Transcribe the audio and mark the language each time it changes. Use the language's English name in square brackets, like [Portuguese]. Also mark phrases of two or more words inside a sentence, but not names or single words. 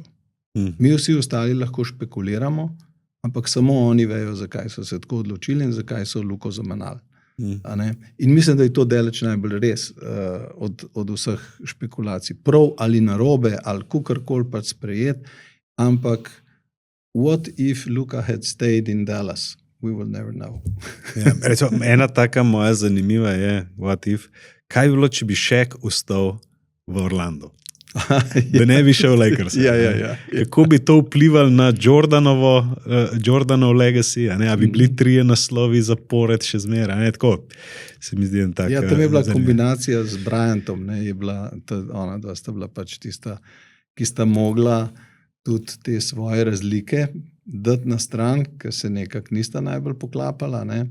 [Slovenian] Mi vsi ostali lahko špekuliramo, ampak samo oni vejo, zakaj so se tako odločili in zakaj so Luko zamenjali. In mislim, da je to daleč najbolj res od vseh špekulacij. Prav ali narobe, ali kakorkoli pač sprejet, ampak [English] what if Luka had stayed in Dallas? We will never know. [Slovenian] Ja, recimo, ena taka moja zanimiva je, [English] what if, [Slovenian] kaj bi bilo, če bi Shaq ostal v Orlandu? Da ne bi šel v Lakers. Ja. Kako bi to vplivalo na Jordanov legacy? A bi bili 3 naslovi zapored še zmeraj? Tako se mi zdi en tak. Ja, tam je bila kombinacija z Bryantom, je bila, ona dva sta bila pač tista, ki sta mogla tudi te svoje razlike dati na stran, ker se nekako nista najbolj poklapala.